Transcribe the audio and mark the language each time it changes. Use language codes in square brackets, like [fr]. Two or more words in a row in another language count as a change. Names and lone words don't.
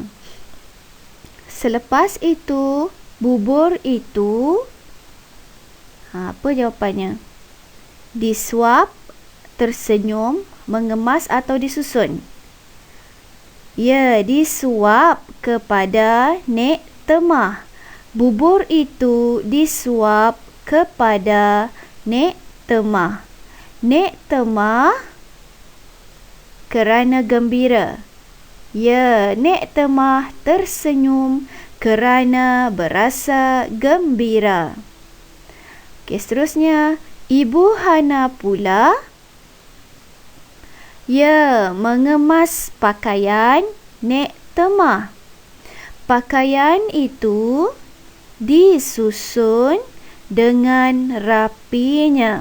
[ms] Selepas itu, bubur itu, apa jawapannya? Disuap, tersenyum, mengemas atau disusun? Ya, disuap kepada Nek Temah. Bubur itu disuap kepada Nek Temah. Nek Temah kerana gembira. Ya, Nek Temah tersenyum kerana berasa gembira. Okey, seterusnya, Ibu Hana pula, ia mengemas pakaian Nek Temah. Pakaian itu disusun dengan rapinya.